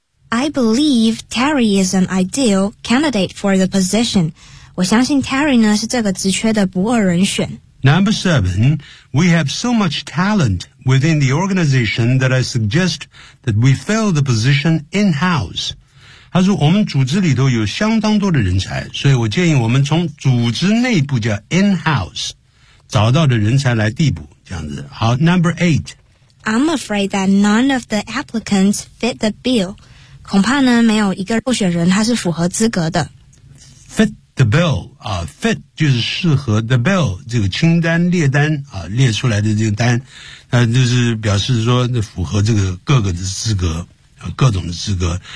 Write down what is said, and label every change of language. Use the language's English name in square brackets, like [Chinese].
[English] I believe Terry is an ideal candidate for the position. [Chinese] 我相信 Terry 呢是这个职缺的不二人选 [English] Number seven, we have so much talent within the organization that I suggest that we fill the position in-house. [Chinese] 他说我们组织里头有相当多的人才所以我建议我们从组织内部叫 in-house, 找到的人才来递补这样子。 [English] 好 ,number eight. I'm afraid that none of the applicants fit the bill. [Chinese] 恐怕呢没有一个候选人他是符合资格的。 [English] Fit. The bill, [Chinese] fit 就是适合 the bill, 这个清单列单列出来的这个单就是表示说符合这个各个的资格各种的资格。